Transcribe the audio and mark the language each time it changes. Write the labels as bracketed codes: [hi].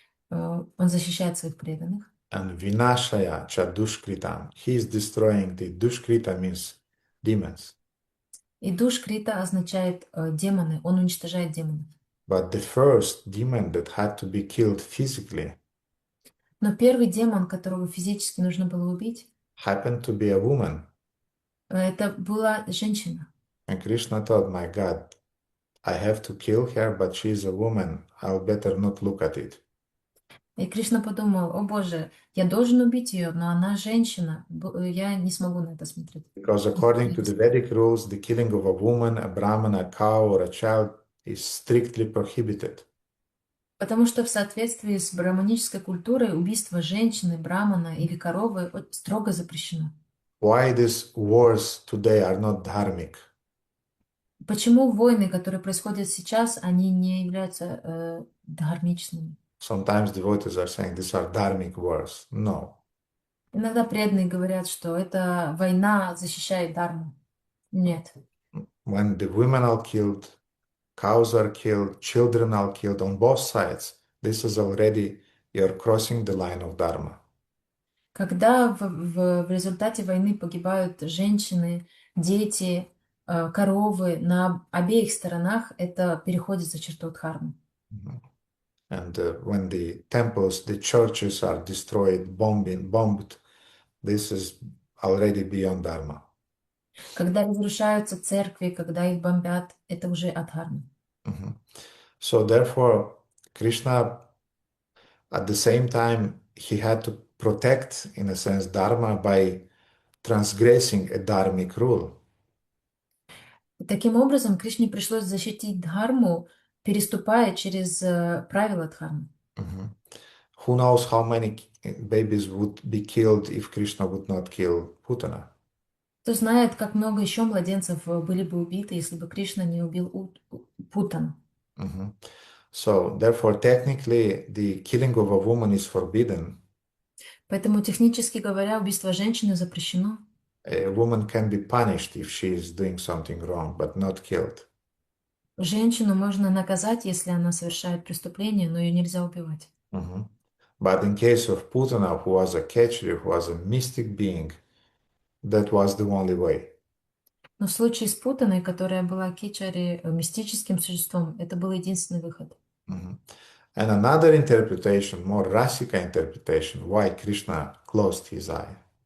[ru] Он защищает своих преданных. [en] And [sa] vinashaya cha dushkritam, [en] he is destroying the dushkrita means demons. [ru] И душкрита означает демоны, он уничтожает демонов. [en] But the first demon that had to be killed physically [ru] Но первый демон, которого физически нужно было убить, [en] happened to be a woman. [ru] это была женщина. [en] And Krishna thought, my God, I have to kill her, but she is a woman. I'll better not look at it. [ru] И Кришна подумал, о Боже, я должен убить ее, но она женщина, я не смогу на это смотреть. [en] Because according to the Vedic rules, the killing of a woman, a brahman, a cow, or a child is strictly prohibited. [ru] Потому что в соответствии с браманической культурой убийство женщины, брамана или коровы строго запрещено. [en] Why these wars today are not dharmic? [ru] Почему войны, которые происходят сейчас, они не являются дхармичными? [en] Sometimes devotees are saying these are dharmic wars. No. [ru] Иногда преданные говорят, что эта война защищает дharму. Нет. [en] When the women are killed, cows are killed, children are killed on both sides, this is already you're crossing the line of dharma. [ru] Когда в результате войны погибают женщины, дети, коровы на обеих сторонах, это переходит за черту дхармы. [en] And when the temples, the churches are destroyed, bombed, this is already beyond dharma. [ru] Когда разрушаются церкви, когда их бомбят, это уже адхарма. [en] So therefore, Krishna, at the same time, he had to protect, in a sense, dharma by transgressing a dharmic rule. [ru] Таким образом, Кришне пришлось защитить дхарму, переступая через правила дхармы. [en] Who knows how many babies would be killed if Krishna would not kill Putana? [ru] Кто знает, как много еще младенцев были бы убиты, если бы Кришна не убил Путану. [en] So therefore, technically, the killing of a woman is forbidden. [ru] Поэтому, технически говоря, убийство женщины запрещено. [en] A woman can be punished if she is doing something wrong, but not killed. [ru] Женщину можно наказать, если она совершает преступление, но ее нельзя убивать. [en] But in case of Putana, who was a catcher, who was a mystic being, that was the only way. [ru] Но в случае с Путаной, которая была кичари, мистическим существом, это был единственный выход. [en] And another interpretation, more Rasika interpretation, why Krishna closed his eye.